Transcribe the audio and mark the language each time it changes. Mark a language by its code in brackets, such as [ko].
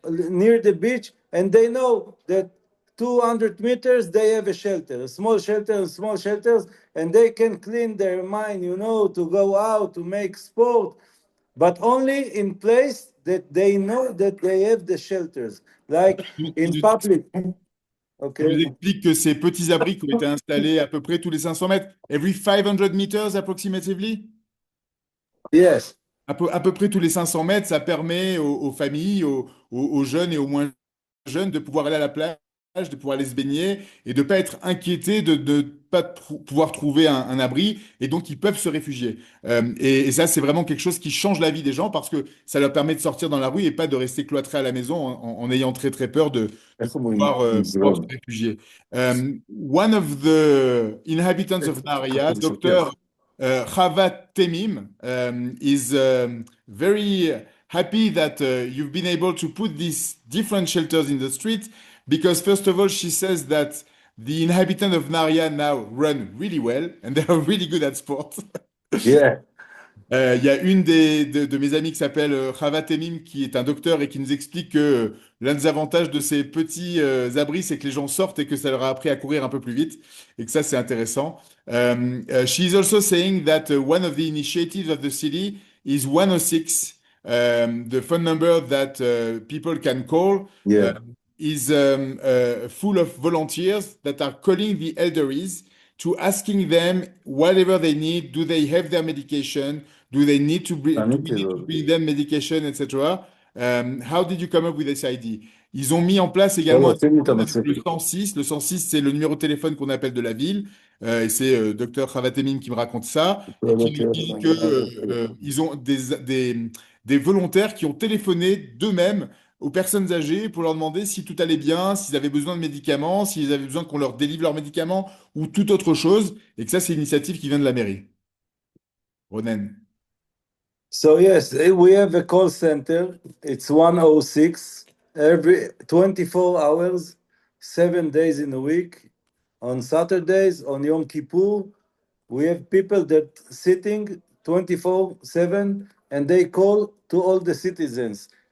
[en] near the beach, and they know that 200 meters they have a shelter, a small shelter, small shelters, and they can clean their mind, you know, to go out to make sport, but only in place that they know that they have the shelters, like [fr] Il [en] in [fr] nous, [en] public. [fr] il nous [en] Okay. [fr] explique que ces petits abris qui ont été installés à peu près tous les 500 mètres, [en] every 500 meters approximatively, Yes. [fr] à peu près tous les 500 mètres, ça permet aux familles, aux jeunes et aux moins jeunes de pouvoir aller à la plage, de pouvoir aller se baigner et de ne pas être inquiétés de ne pas pouvoir trouver un abri et donc ils peuvent se réfugier. Et ça, c'est vraiment quelque chose qui change la vie des gens parce que ça leur permet de sortir dans la rue et pas de rester cloîtrés à la maison en ayant très très peur de [he] איך אומרים? [fr] pouvoir se réfugier. [en] One of the inhabitants of Nahariya, Dr. Chava Temim, is very happy that you've been able to put these different shelters in the street because, first of all, she says that the inhabitants of Naria now run really well and they are really good at sport. Yeah. [fr] Il y a une de mes amies qui s'appelle Chava Temim qui est un docteur et qui nous explique que l'un des avantages de ces petits abris, c'est que les gens sortent et que ça leur a appris à courir un peu plus vite et que ça, c'est intéressant. [en] She is also saying that one of the initiatives of the city is 106, the phone number that people can call Yeah. is full of volunteers that are calling the elderlies to asking them whatever they need. Do they have their medication? Do they need to do we need to bring them medication, etc. How did you come up with this idea? [fr] Ils ont mis en place également un téléphone avec le 106. Le 106, c'est le numéro de téléphone qu'on appelle de la ville. Et c'est Dr Khavatemim qui me raconte ça et qui nous dit que ils ont des volontaires qui ont téléphoné d'eux-mêmes aux personnes âgées pour leur demander si tout allait bien, s'ils avaient besoin de médicaments, s'ils avaient besoin qu'on leur délivre leurs médicaments ou toute autre chose. Et que ça, c'est une initiative qui vient de la mairie. Ronen. [en] So yes, we have a call center. It's 106 every 24 hours, 7 days in a week. On Saturdays, on Yom Kippur, we have people that sitting 24/7 and they call to all the citizens.